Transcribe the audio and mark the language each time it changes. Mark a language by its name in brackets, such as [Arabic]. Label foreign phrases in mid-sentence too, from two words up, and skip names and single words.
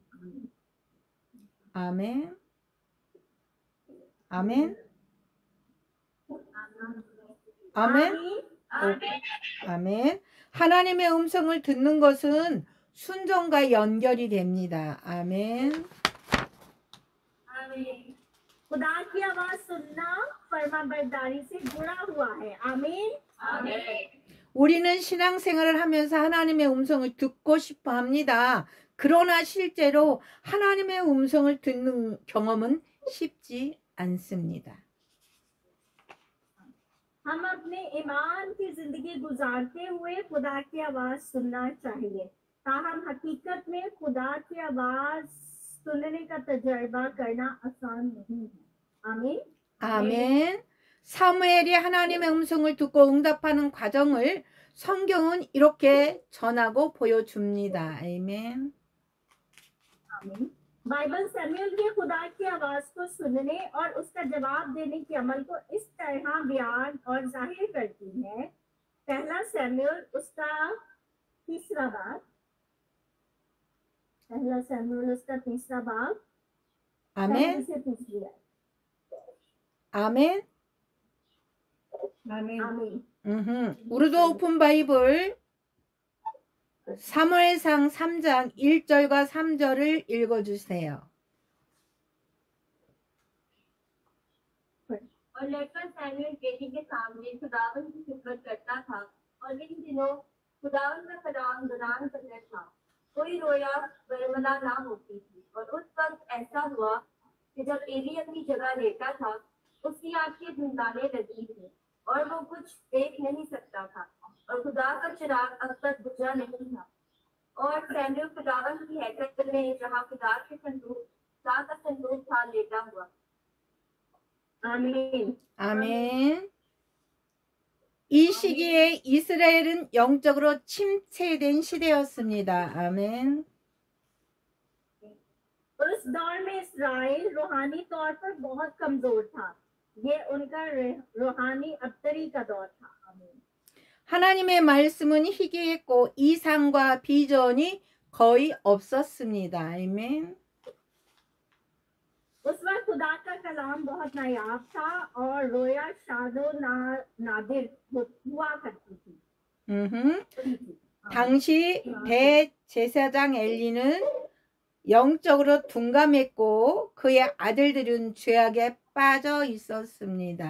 [Korean] 아멘. 아멘. 아멘. 아멘. 하나님의 음성을 듣는 것은 순종과 연결이 됩니다. 아멘. [Urdu] خدا کی آواز سننا فرمانبرداری سے جڑا ہوا ہے. आमीन। [Korean] 우리는 신앙생활을 하면서 하나님의 음성을 듣고 싶어 합니다. 그러나 실제로 하나님의 음성을 듣는 경험은 쉽지 않습니다. [Urdu] ہم اپنے ایمان کی زندگی گزارتے ہوئے خدا کی آواز سننا چاہیے، تاہم حقیقت میں خدا کی آواز سننے کا تجربہ کرنا آسان نہیں ہے. आमीन। [Korean] 아멘. 사무엘이 하나님의 음성을 듣고 응답하는 과정을 성경은 이렇게 전하고 보여줍니다. 아멘. [Urdu] आमीन। بائبل سیموئل کے خدا کی آواز کو سننے اور اس کا جواب دینے کے عمل کو اس طرح بیان اور ظاہر کرتی ہے. پہلا سیموئل اس کا تیسرا باب، پہلا سیموئل اس کا تیسرا باب، پہلی [Korean] 아멘. [Urdu] سے تیسری آیت. [Korean] 아멘. [Urdu] आमीन। [Korean] 우르도 오픈 바이블 사무엘상 3장 1절과 3절을 읽어주세요. [Urdu] اور لے کر سیموئل بیٹی کے سامنے خداوند کی خدمت کرتا تھا، اور ان دنوں خداوند کا کلام دوران پکڑ تھا، کوئی رویا برملا نہ ہوتی تھی. اور اس وقت ایسا ہوا کہ جب عیلی اپنی جگہ لیٹا تھا، اس کی آنکھیں دھندلانے لگی تھی اور وہ کچھ دیکھ نہیں سکتا تھا، اور خدا کا چراغ اب تک بجھا نہیں تھا. اور سیموئل خداوند کی ہیکل میں جہاں خدا کا صندوق تھا لیٹا ہوا. आमीन। [Korean] 아멘. 이 시기에 이스라엘은 영적으로 침체된 시대였습니다. 아멘. [Urdu] اس دور میں اسرائیل روحانی طور پر بہت کمزور تھا. یہ ان کا روحانی ابتری کا دور تھا. आमीन। [Korean] 하나님의 말씀은 희귀했고 이상과 비전이 거의 없었습니다. 아멘. [Urdu] اس وقت خدا کا کلام بہت نایاب تھا اور رویا شاذ و نادر ہوا کرتی تھی. [Korean] 당시 대제사장 엘리는 영적으로 둔감했고 그의 아들들은 죄악에 빠져 있었습니다.